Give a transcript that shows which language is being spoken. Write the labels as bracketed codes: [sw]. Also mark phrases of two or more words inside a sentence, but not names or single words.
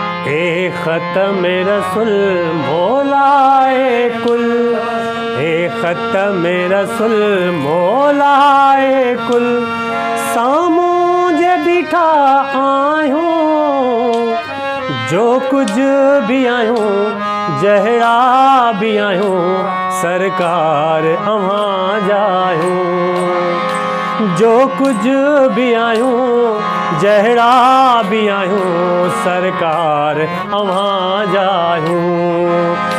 [ur] اے ختم رسول مولائے کل، اے ختم رسول مولائے کل، [sd] ساموں جي بيٺا آهيون، جو ڪجهه به آهيون، جهڙا به آهيون، سرڪار اوهان جا آهيون. جو ڪجهه به آهيون، جهڙا به آهيون، سرڪار اوهان جا آهيون.